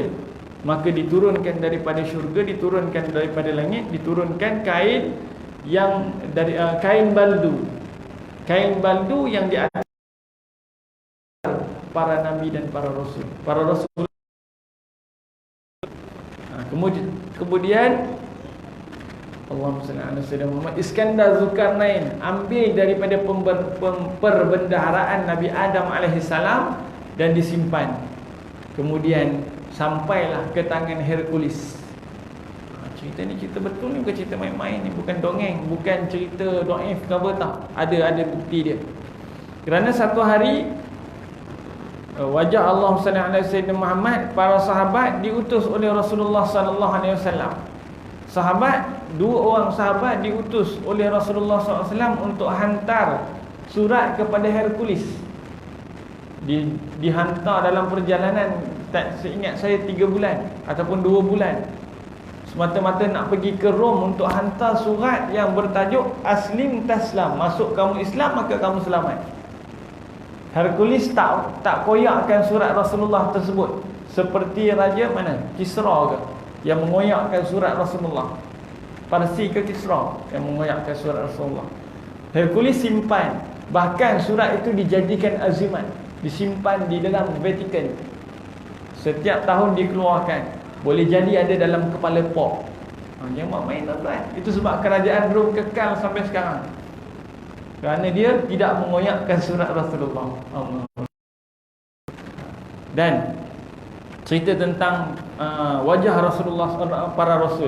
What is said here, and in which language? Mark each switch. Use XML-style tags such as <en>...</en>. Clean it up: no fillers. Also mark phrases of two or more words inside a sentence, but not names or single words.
<ms>Maka diturunkan daripada syurga, diturunkan daripada langit, diturunkan kain yang dari kain baldu yang di atas para nabi dan para rasul.</ms> <ar>Kemudian اللهم صل على سيدنا محمد,</ar> <ms>Iskandar Zulkarnain ambil daripada perbendaharaan Nabi Adam alaihissalam dan disimpan. Kemudian sampailah ke tangan Hercules. Cerita ni cerita betul ni, bukan cerita main-main ni, bukan dongeng, bukan cerita dhaif ke apa, tak. Ada bukti dia. Kerana satu hari wajah Allah</ms> <ar>صلى الله عليه وسلم</ar> <ms>Muhammad, para sahabat diutus oleh Rasulullah</ms> <ar>صلى الله عليه وسلم.</ar> <ms>Dua orang sahabat diutus oleh Rasulullah</ms> <ar>صلى الله عليه وسلم</ar> <ms>untuk hantar surat kepada Hercules. Dihantar dalam perjalanan, tak seingat saya 3 bulan ataupun 2 bulan, semata-mata nak pergi ke Rom untuk hantar surat yang bertajuk</ms> <ar>أسلم تسلم,</ar> <ms>masuk kamu Islam maka kamu selamat. Hercules tak koyakkan surat Rasulullah tersebut, seperti raja mana, Kisra ke, yang mengoyakkan surat Rasulullah. Parsi ke Kisra yang mengoyakkan surat Rasulullah. Hercules simpan. Bahkan surat itu dijadikan azimat, disimpan di dalam Vatican. Setiap tahun dikeluarkan. Boleh jadi ada dalam kepala pop. Jangan main tuan-tuan. Itu sebab kerajaan Rom kekal sampai sekarang, kerana dia tidak mengoyakkan surat Rasulullah. Dan cerita tentang wajah Rasulullah, para Rasul.</ms>